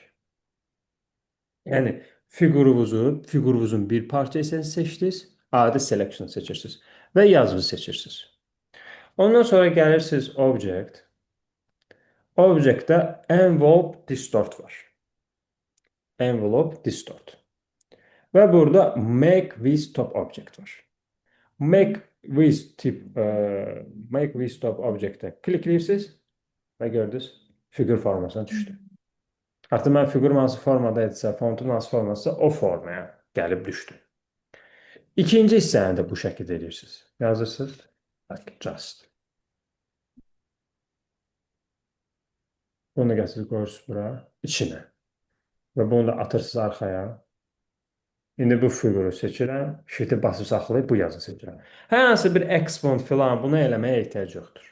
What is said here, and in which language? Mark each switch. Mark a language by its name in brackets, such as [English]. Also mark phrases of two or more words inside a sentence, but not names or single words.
[Azerbaijani] Yəni fiqurunuzun bir parça hissəsini seçdiniz, adi selection seçirsiniz və yazını seçirsiniz. Ondan sonra gəlirsiniz Object. Object-də Envelope Distort var. Envelope Distort. Və burada Make with Top Object var. Make with Top Object-ə klikləyirsiniz və gördünüz, fiqur formasına düşdü. Artıq mən fiqurum hansı formada edirsə, fontun hansı forması o formaya gəlib düşdü. İkinci hissəni də bu şəkildə edirsiniz. Yazırsınız, [English] like just. [Azerbaijani] Bunu da gətirib qoyursunuz bura, içinə. və bunu da atırsınız arxaya. İndi bu fiquru seçirəm. Shift'i basıb saxlayıb bu yazı seçirəm. Hər hansı bir export filan buna eləməyə ehtiyac yoxdur.